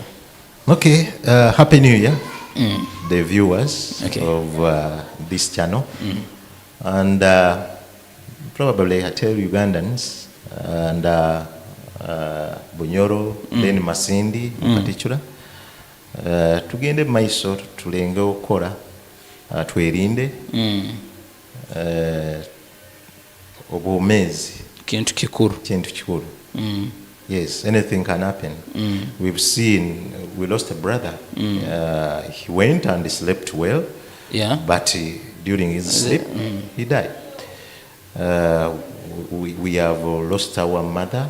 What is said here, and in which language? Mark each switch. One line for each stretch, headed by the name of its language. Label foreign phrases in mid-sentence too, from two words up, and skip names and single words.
English: Okay, Happy New Year, the viewers of this channel. And probably I tell Ugandans and Bunyoro, then Masindi in particular,
Nyoro: tugende maiso tulenge okora twerinde obwomezi kintu kikuru.
English: Yes, anything can happen. We've seen, we lost a brother. He went and he slept well, but during his sleep, he died. We have lost our mother.